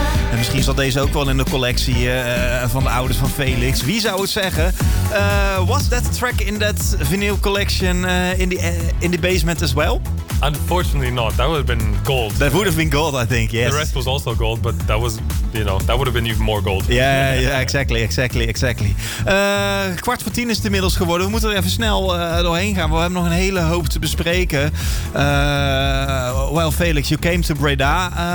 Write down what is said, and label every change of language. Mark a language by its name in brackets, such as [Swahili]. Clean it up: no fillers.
[Dutch] En misschien zat deze ook wel in de collectie van de ouders van Felix. Wie zou het zeggen? [English] Was that track in that vinyl collection in the basement as well? Unfortunately not. That would have been gold. That would have been gold, I think, yes. The rest was also gold, but that was, you know, that would have been even more gold. Yeah, yeah, exactly, exactly, exactly. [Dutch] 9:45 is het inmiddels geworden. We moeten er even snel doorheen gaan. We hebben nog een hele hoop te bespreken. [English] Well, Felix, you came to Breda.